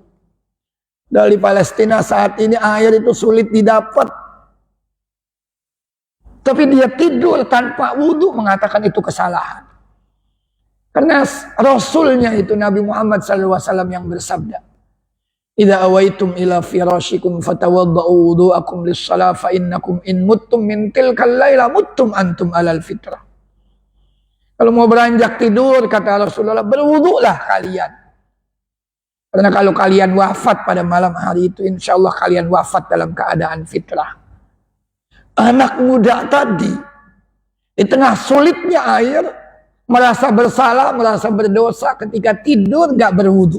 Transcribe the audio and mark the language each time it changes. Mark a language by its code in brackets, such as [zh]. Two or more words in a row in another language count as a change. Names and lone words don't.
[id] Dari Palestina saat ini air itu sulit didapat. Tapi dia tidur tanpa wudu, mengatakan itu kesalahan. Karena Rasulnya itu Nabi Muhammad SAW yang bersabda, [ar] "إذا أويتم إلى فراشكم فتوضؤوا وضوءكم للصلاة فإنكم إن متم من تلك الليلة متم أنتم على الفطرة." [id] Kalau mau beranjak tidur, kata Rasulullah, berwudulah kalian. Karena kalau kalian wafat pada malam hari itu, [ar] إن شاء الله [id] kalian wafat dalam keadaan fitrah. Anak muda tadi, di tengah sulitnya air, merasa bersalah, merasa berdosa ketika tidur gak berwudu.